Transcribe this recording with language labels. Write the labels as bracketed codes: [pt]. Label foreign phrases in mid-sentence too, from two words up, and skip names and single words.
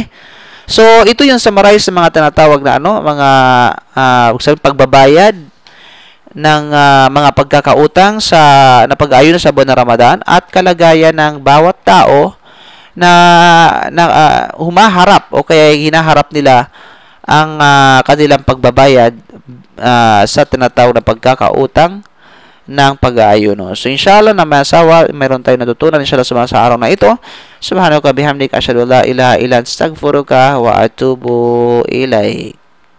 [tl] So, ito yung summarize sa mga tinatawag na mga pagbabayad ng mga pagkakautang na pag-aayon sa buwan ng Ramadan at kalagayan ng bawat tao na humaharap o kaya hinaharap nila ang kanilang pagbabayad sa tinatawag na pagkakautang ng pag-aayuno. So, [ar] إن شاء الله [tl] na masawa, mayroon tayong natutunan [ar] إن شاء الله [tl] sa araw na ito. [ar] سبحانك بحمدك أشهد أن لا إله إلا أنت أستغفرك وأتوب إليك.